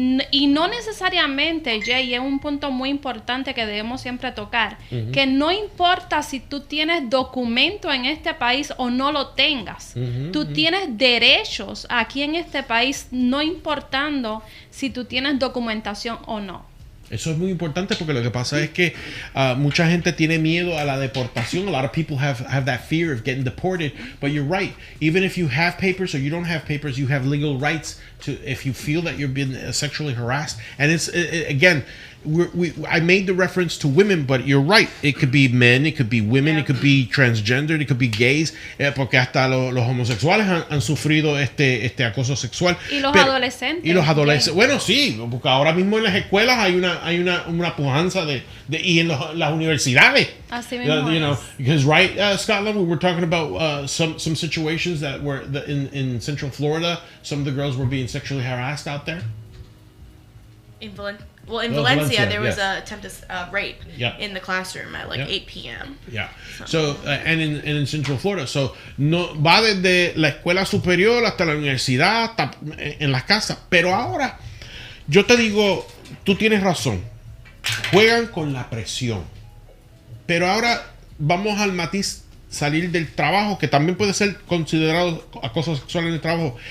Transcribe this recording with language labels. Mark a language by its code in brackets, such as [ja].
[es] Y no necesariamente, Jay, es un punto muy importante que debemos siempre tocar, que no importa si tú tienes documento en este país o no lo tengas, tú tienes derechos aquí en este país, no importando si tú tienes documentación o no. Eso es muy importante porque lo que pasa es que mucha gente tiene miedo a la deportación. [en] A lot of people have that fear of getting deported. But you're right. Even if you have papers or you don't have papers, you have legal rights to if you feel that you're being sexually harassed. And it's again, I made the reference to women, but you're right. It could be men, it could be women, it could be transgender, it could be gays, [es] porque hasta los homosexuales han sufrido este acoso sexual. Y los adolescentes. Y los adolescentes. Bueno, sí, porque ahora mismo en las escuelas hay una pujanza y en las universidades. Así mismo [en] you know, because Scotland, we were talking about some situations that were in Central Florida. Some of the girls were being sexually harassed out there. In Valencia, there was yes. an attempted rape in the classroom at 8 p.m. Yeah. So, and in Central Florida. [es] So, no va desde la escuela superior hasta la universidad, hasta en las casas. Pero ahora, yo te digo, tú tienes razón. Juegan con la presión. Pero ahora vamos al matiz, salir del trabajo, que también puede ser considerado acoso sexual en el trabajo.